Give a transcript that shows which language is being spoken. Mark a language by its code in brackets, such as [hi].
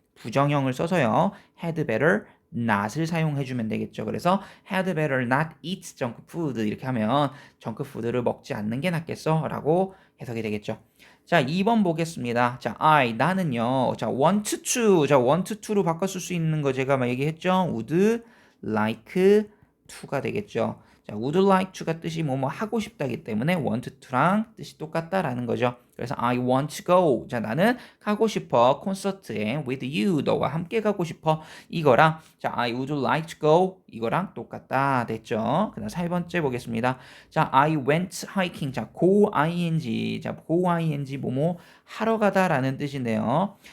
[ko] 부정형을 써서요. 헤드 베러 not을 사용해주면 되겠죠. 그래서 [en] had better not eat junk food [ko] 이렇게 하면 정크푸드를 먹지 않는 게 낫겠어 라고 해석이 되겠죠. 자 2번 보겠습니다. 자 I 나는요 자 want to 자 want to로 바꿨을 수 있는 거 제가 막 얘기했죠. would like to가 되겠죠. 자 would like to가 뜻이 뭐뭐 하고 싶다기 때문에 want to랑 뜻이 똑같다라는 거죠. 그래서 [en] I want to go [ko] 자 나는 가고 싶어 콘서트에 with you 너와 함께 가고 싶어 이거랑 자 [en] I would like to go [ko] 이거랑 똑같다 됐죠. 그다음 4번째 보겠습니다. 자 [en] I went hiking [ko] 자 go ing 자 go ing 뭐뭐 하러 가다라는 뜻인데요.